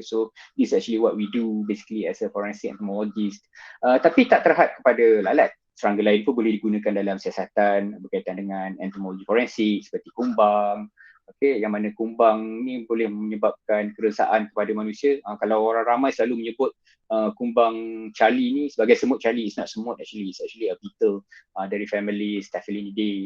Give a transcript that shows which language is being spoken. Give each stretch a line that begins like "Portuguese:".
English: So this is actually what we do basically as a forensic entomologist.
Malay: Tapi tak terhad kepada lalat. Serangga lain pun boleh digunakan dalam siasatan berkaitan dengan entomologi forensik, seperti kumbang. Okay, yang mana kumbang ni boleh menyebabkan keresaan kepada manusia. Kalau orang ramai selalu menyebut kumbang Charlie ni sebagai semut Charlie.
English: It's not semut actually, it's actually a beetle dari family Staphylidae.